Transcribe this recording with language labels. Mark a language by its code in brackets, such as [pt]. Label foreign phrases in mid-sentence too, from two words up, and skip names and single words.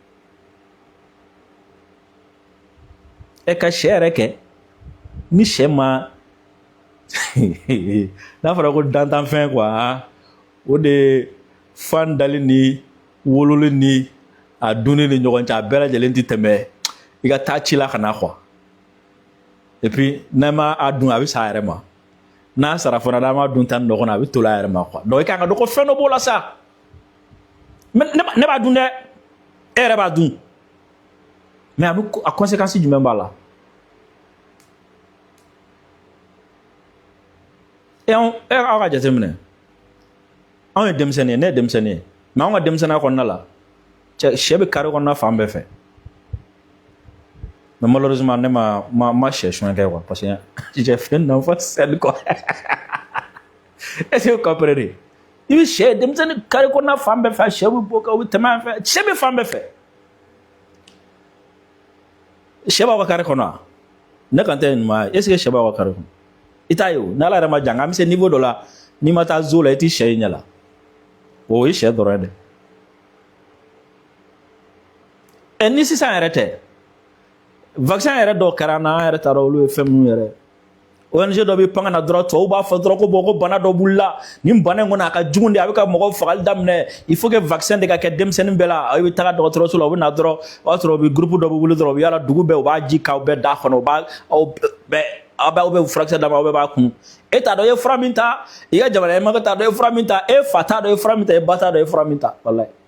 [bm] Ka sɛ yɛrɛ kɛ ni sɛ ma n'a fɔra ko dantanfɛn quoi, o de fan dali ni wololi ni a dunni ni ɲɔgɔn cɛ a bɛɛ lajɛlen tɛ tɛmɛ i ka taa ci la ka na quoi, [fr] et puis [bm] n'a ma a dun a bɛ sa a yɛrɛ ma, n'a sara fana n'a ma dun tan dɔ kɔnɔ a bɛ toli a yɛrɛ ma quoi, donc i kan ka dɔn ko fɛn dɔ b'o la sa, ne b'a dun dɛ, e yɛrɛ b'a dun, mais a conséquence jumɛn b'a la? Aw ka jateminɛ, anw ye denmisɛnnin ye, ne ye denmisɛnnin ye, mais anw ka denmisɛnninya kɔnɔna la sɛ bɛ kari kɔnɔna fan bɛɛ fɛ, [fr] mais malheureusement [bm] ne ma sɛ suɲɛ kɛ quoi, [fr] parce que j'ai fait un enfant seul quoi. Est-ce que vous comprenez? [bm] I bɛ sɛ denmisɛnnin kari kɔnɔna fan bɛɛ fɛ, sɛ bɛ bɔ ka u bɛ tɛmɛ an fɛ, sɛ bɛ fan bɛɛ fɛ. Sɛ b'aw ka kari kɔnɔ wa? Ne kan tɛ nin ma, [fr] est-ce que [bm] sɛ b'aw ka kari kɔnɔ? I t'a ye o, n'Ala yɛrɛ ma jan an bɛ se niveau dɔ la, n'i ma taa zoo la i tɛ sɛ ye ɲɛ la, o ye sɛ dɔrɔn ye dɛ. Ni sisan yɛrɛ tɛ, vaccin yɛrɛ dɔw kɛra an na an yɛrɛ t'a dɔn olu ye fɛn minnu yɛrɛ, ONG dɔ bɛ pan ka na dɔrɔn tubabuw b'a fɔ dɔrɔn ko bon ko bana dɔ b'u la, nin bana in kɔni a ka jugu de, a bɛ ka mɔgɔw fagali daminɛ, [fr] il faut que [bm] vaccin de ka kɛ denmisɛnnin bɛɛ la, i bɛ taga dɔgɔtɔrɔso la u bɛ na dɔrɔn o b'a sɔrɔ u bɛ groupe dɔ bɛ wuli dɔrɔn u bɛ yala dugu bɛɛ u b'a ji k'aw bɛɛ da kɔnɔ, aw bɛ furakisɛ d'a ma aw bɛɛ b'a kun, e t'a dɔn i ye fura min ta, i ka jamana ɲɛmɔgɔ t'a dɔn i ye fura min ta, e fa t'a dɔn i ye fura min ta, e ba t'a dɔn i ye fura min ta, walayi.